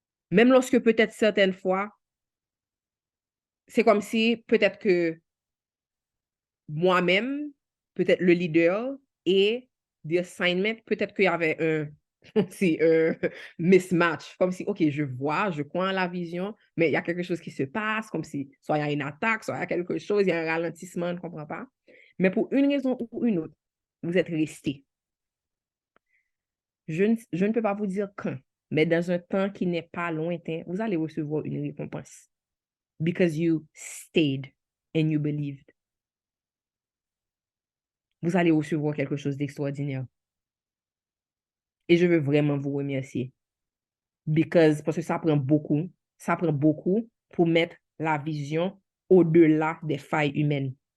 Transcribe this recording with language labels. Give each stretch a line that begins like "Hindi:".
French: Même lorsque peut-être certaines fois, c'est comme si peut-être que moi-même, peut-être le leader et
English: the assignment,
French: peut-être qu'il y avait un mismatch, comme si, OK, je vois, je crois en la vision, mais il y a quelque chose qui se passe, comme si soit il y a une attaque, soit il y a quelque chose, il y a un ralentissement, on ne comprend pas. Mais pour une raison ou une autre, vous êtes resté. Je ne peux pas vous dire quand, mais dans un temps qui n'est pas lointain, vous allez recevoir une récompense.
English: Because you stayed and you believed.
French: Vous allez recevoir quelque chose d'extraordinaire. Et je veux vraiment vous remercier. Parce que ça prend beaucoup pour mettre la vision au-delà des failles humaines.